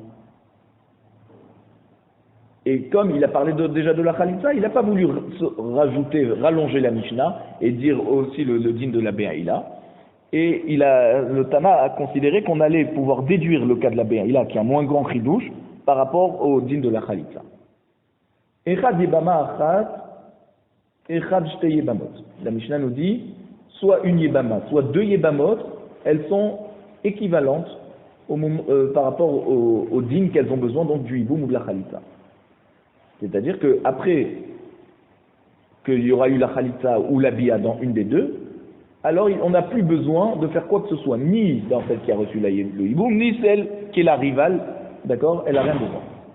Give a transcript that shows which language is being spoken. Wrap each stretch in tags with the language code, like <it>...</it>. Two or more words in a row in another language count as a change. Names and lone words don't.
<fr>Et comme il a parlé déjà de la Khalitsa, il n'a pas voulu rallonger la Mishnah et dire aussi le din de la Be'ila. Et le Tana a considéré qu'on allait pouvoir déduire le cas de la Be'ila, qui est un moins grand chidouche, par rapport au din de la Khalitsa.</fr> <he>אחד יבמה אחת, אחד שתי יבמות.</he> <fr>La Mishnah nous dit, soit une yebama, soit deux yebamot, elles sont équivalentes par rapport au din qu'elles ont besoin donc du hiboum ou de la khalitza. C'est-à-dire qu'après qu'il y aura eu la khalitza ou la bia dans une des deux, alors on n'a plus besoin de faire quoi que ce soit, ni dans celle qui a reçu le hiboum, ni celle qui est la rivale, d'accord, elle n'a rien besoin.</fr>